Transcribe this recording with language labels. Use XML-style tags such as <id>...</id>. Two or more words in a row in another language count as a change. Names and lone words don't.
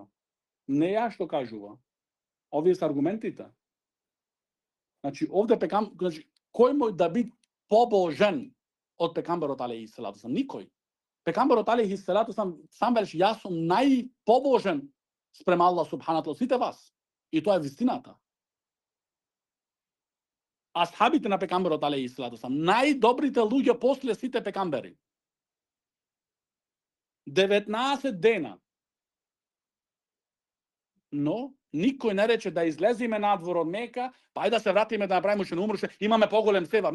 <mk>Не ја што кажува. Овие се аргументите. Значи, овде кој мој да би побожен од пекамберот</mk> <ar>عليه الصلاة والسلام?</ar> <mk>Никој. Пекамберот</mk> <ar>عليه الصلاة والسلام</ar> <mk>сам велеше, јас сум најпобожен спрема Аллах</mk> <ar>سبحانه و</ar> <mk>сите вас. И тоа е вистината. Асхабите на пекамберот</mk> <ar>عليه الصلاة والسلام,</ar> <mk>најдобрите луѓе после сите пекамбери. 19 дена. Но никој не рече да излезиме надвор од Мека, па ајде да се вратиме да направиме уште умруше, имаме поголем севап.</mk>